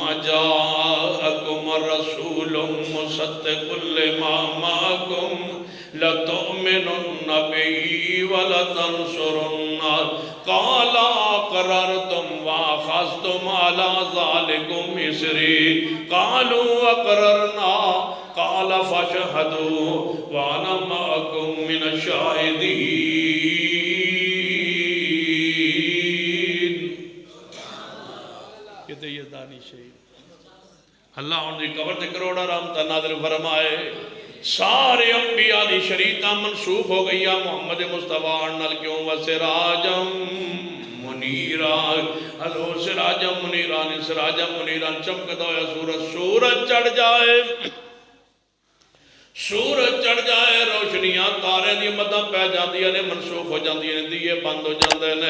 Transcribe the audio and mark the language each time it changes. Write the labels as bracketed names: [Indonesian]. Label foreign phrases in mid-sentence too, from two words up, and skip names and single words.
[Arabic] جَاءَكُمْ رَسُولٌ مُصَدِّقٌ لِّمَا مَعَكُمْ لَتُؤْمِنُنَّ بِهِ وَلَتَنصُرُنَّهُ قَالَ أَقْرَرْتُمْ وَأَخَذْتُمْ عَلَى ذَلِكُمْ إِصْرِي قَالُوا أَقْرَرْنَا قَالَ فَاشْهَدُوا وَأَنَا مَعَكُمْ مِنَ الشَّاهِدِينَ۔ [Punjabi] کہتے یہ دانی شہید اللہ ان دی قبر تے کروڑا رحمتہ نازل فرمائے۔ سارے انبیاء دی شریعتاں منسوخ ہو گئیاں، محمد مصطفیٰ نال کیوں؟ [Arabic] وسراجا منیرا، [Punjabi] حضور [Arabic] سراجا منیرا [Punjabi] نے [Arabic] سراجا منیرا [Punjabi] چمکتا ہوا سورج چڑھ جائے، سورج چڑھ جائے، روشنیاں تارے دی مدہ پہ جاندی نے، منسوخ ہو جاندی نے، دیئے بند ہو جاندے نے۔